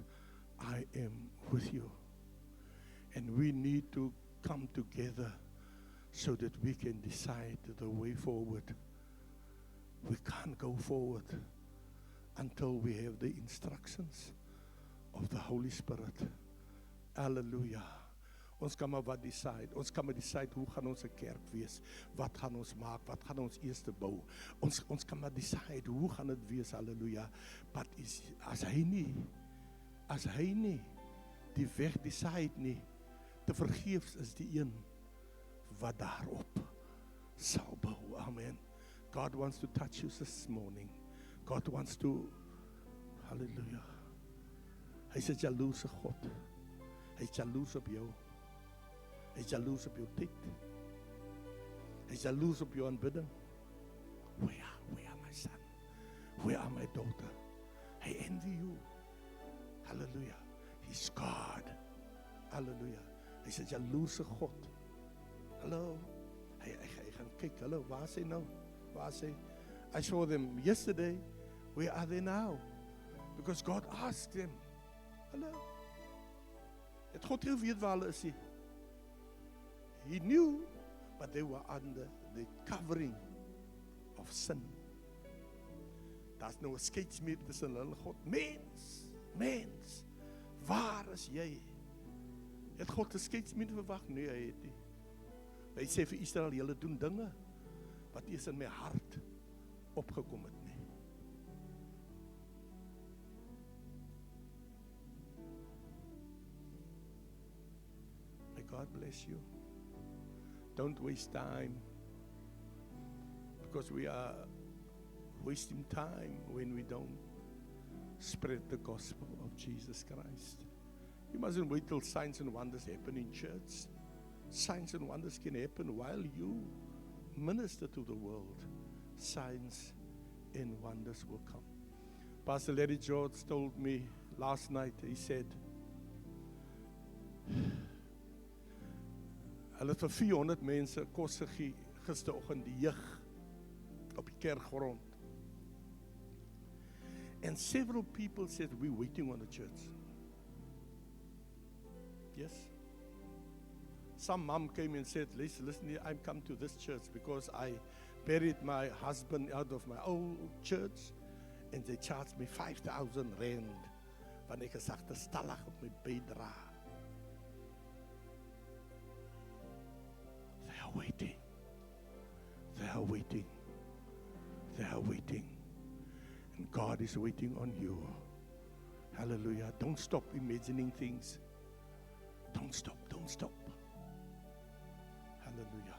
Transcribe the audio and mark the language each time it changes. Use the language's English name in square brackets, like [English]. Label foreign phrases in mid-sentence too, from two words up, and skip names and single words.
[English] I am with you. And we need to come together so that we can decide the way forward. We can't go forward until we have the instructions of the Holy Spirit. [Afrikaans] Hallelujah. Ons kan maar wat decide. Ons kan maar decide hoe gaan ons 'n kerk wees. Wat gaan ons maak? Wat gaan ons eers bou? Ons kan maar decide hoe gaan dit wees. Hallelujah. But as hy nie die weg decide nie, te vergeefs is die een wat daarop sal bou. Amen. [English] God wants to touch you this morning. God wants to, [Afrikaans] hallelujah. Hy is 'n jaloerse God. Hy is jaloers op jou. Hy is jaloers op jou tyd. Hy is jaloers op jou aanbidding. [English] Where are my son? Where are my daughter? I envy you. Hallelujah. He's God. [Afrikaans] Hallelujah. Hy is 'n jaloerse God. Hallo. Hy gaan kyk, hallo, waar is hy nou? Waar is hy? [English] I saw them yesterday. Where are they now? Because God asked them. [Afrikaans] Hallo. Het God geweet waar hulle is? [English] He knew, but they were under the covering of sin. [Afrikaans] Daar's nou 'n skeidsmuur tussen hulle en God. Mens, waar is jy? Het God 'n skeidsmuur verwag? Nee, hy het nie. Hy sê vir Israel, julle doen dinge wat eers in my hart opgekom het nie. [English] May God bless you. Don't waste time, because we are wasting time when we don't spread the gospel of Jesus Christ. You mustn't wait till signs and wonders happen in church. Signs and wonders can happen while you minister to the world. Signs and wonders will come. Pastor Larry George told me last night, he said, [Afrikaans] hulle het vir 400 mense kos gegee gisteroggend, die jeug op die kerkgrond. [English] And several people said, we're waiting on the church. Yes. Some mom came and said, listen, I've come to this church because I buried my husband out of my old church and they charged me 5,000 rand. [Afrikaans] Want ek is agterstallig op my bydra. [English] They are waiting. They are waiting. They are waiting. And God is waiting on you. Hallelujah. Don't stop imagining things. Don't stop. Don't stop. Hallelujah.